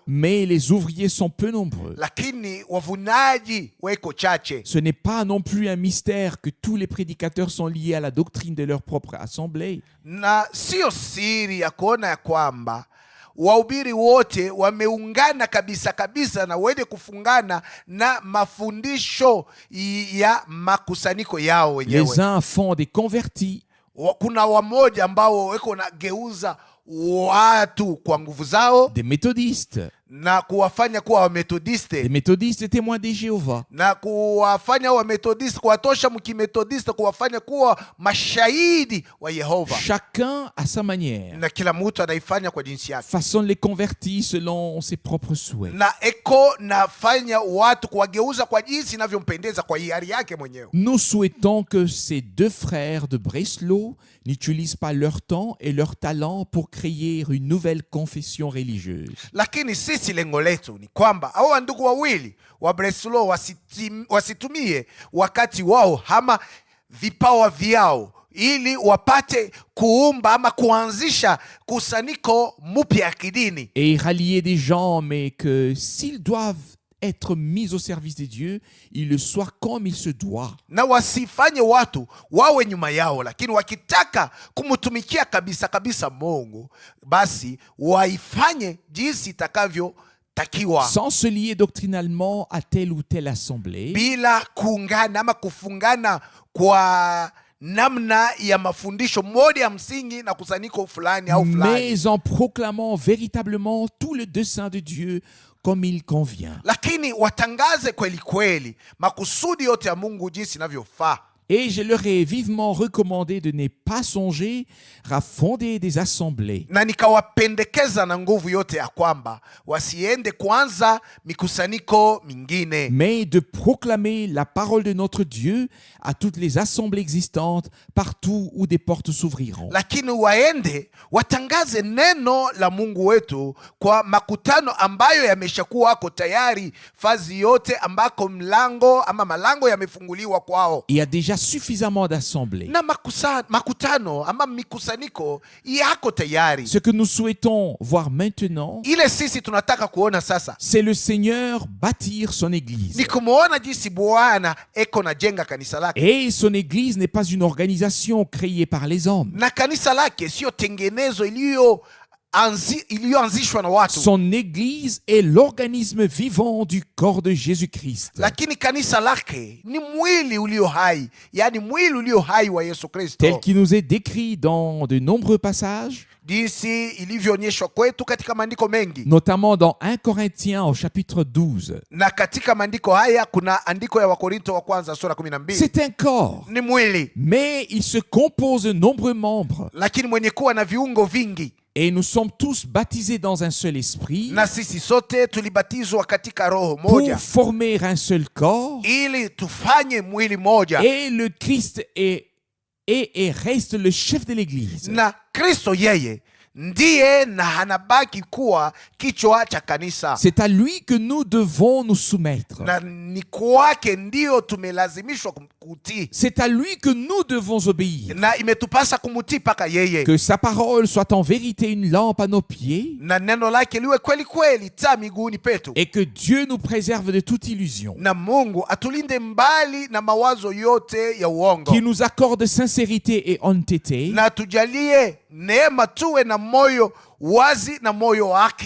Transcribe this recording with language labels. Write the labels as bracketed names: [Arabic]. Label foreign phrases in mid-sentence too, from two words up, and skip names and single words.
[French] mais les ouvriers sont peu nombreux. [Swahili] lakini wavunaji weko chache. [French] Ce n'est pas non plus un mystère que tous les prédicateurs sont liés à la doctrine de leur propre assemblée. [Swahili] Na sio siri ya kuona ya kwamba wahubiri wote wameungana kabisa kabisa na wenye kufungana na mafundisho ya makusanyiko yao wenyewe. [French] Les uns font des convertis, [Swahili] Kuna wamoja ambao weko nageuza watu kwa nguvu zao [French] des méthodistes, [Swahili] na kuwafanya kuwa [French] des [Swahili] wametodiste, [French] méthodistes et témoins de Jéhovah. [Swahili] na kuwafanya wametodiste, kuwatosha mkimetodiste, kuwafanya kuwa mashahidi wa Yehova. [French] Chacun à sa manière [Swahili] Na kila mtu anaifanya kwa jinsi yake, [French] façonne les convertis selon ses propres souhaits. [Swahili] na eko nafanya watu kuwageuza kwa jinsi inavyompendeza kwa hiari yake mwenyewe. [French] Nous souhaitons que ces deux frères de Breslau n'utilisent pas leur temps et leur talent pour créer une nouvelle confession religieuse. [Swahili] Lakini sisi lengo letu ni kwamba hao wandugu wawili wa Breslau wasitumie wakati wao ama vipawa vyao ili wapate kuumba ama kuanzisha kusanyiko mpya ya kidini, [French] Et rallier des gens, mais que s'ils doivent être mis au service de Dieu, ils le soient comme il se doit. [Swahili] na wasifanye watu wawe nyuma yao, lakini wakitaka kumtumikia kabisa kabisa Mungu, basi waifanye jinsi itakavyotakiwa, [French] Sans se lier doctrinalement à telle ou telle assemblée, [Swahili] bila kuungana ama kufungana kwa namna ya mafundisho moja ya msingi na kusanyiko fulani au fulani, [French] mais en proclamant véritablement tout le dessein de Dieu comme il convient. [Swahili] lakini watangaze kweli kweli makusudi yote ya Mungu jinsi inavyofaa. [French] Et je leur ai vivement recommandé de ne pas songer à fonder des assemblées, [Swahili] na nikawapendekeza na nguvu yote ya kwamba wasiende kuanza mikusanyiko mingine, [French] mais de proclamer la parole de notre Dieu à toutes les assemblées existantes partout où des portes s'ouvriront. [Swahili] lakini waende watangaze neno la Mungu wetu kwa makutano ambayo yameshakuwa wako tayari, fazi yote ambako mlango ama malango yamefunguliwa kwao. [French] Il y a déjà suffisamment d'assemblées. [Swahili] Na makutano ama mikusanyiko yako tayari. [French] Ce que nous souhaitons voir maintenant, [Swahili] Ile sisi tunataka kuona sasa [French] c'est le Seigneur bâtir son Église. [Swahili] ni kumuona jinsi Bwana eko na jenga kanisa lake, [French] Et son Église n'est pas une organisation créée par les hommes. [Swahili] na kanisa lake sio tengenezo iliyoanzishwa na watu, [French] Son Église est l'organisme vivant du corps de Jésus-Christ, [Swahili] lakini kanisa lake ni mwili ulio hai, yani mwili ulio hai wa Yesu [French] tel [Swahili] Kristo, [French] qu'il nous est décrit dans de nombreux passages, [Swahili] jinsi ilivyoonyeshwa kwetu katika maandiko mengi. [French] notamment dans 1 Corinthiens au chapitre 12. [Swahili] Na katika maandiko haya kuna andiko ya Wakorinto wa kwanza sura 12. [French] C'est un corps, [Swahili] Ni mwili, [French] mais il se compose de nombreux membres. [Swahili] lakini mwenye kuwa na viungo vingi, [French] Et nous sommes tous baptisés dans un seul esprit [Swahili] na sisi sote tulibatizwa katika roho [French] pour [Swahili] moja [French] former un seul corps. [Swahili] ili tufanye mwili moja, [French] Et le Christ est et reste le chef de l'Église. [Swahili] na Kristo yeye ndiye na anabaki kuwa kichwa cha kanisa, [French] C'est à lui que nous devons nous soumettre. [Swahili] na ni kwake ndio tumelazimishwa kutii, [French] C'est à lui que nous devons obéir. [Swahili] na imetupasa kumutii mpaka yeye, [French] Que sa parole soit en vérité une lampe à nos pieds [Swahili] na neno lake liwe kweli kweli taa miguuni petu, [French] et que Dieu nous préserve de toute illusion. [Swahili] na Mungu atulinde mbali na mawazo yote ya uongo, [French] Qu'il nous accorde sincérité et honnêteté [Swahili] na tujalie neema tuwe na moyo wazi na moyo wa haki,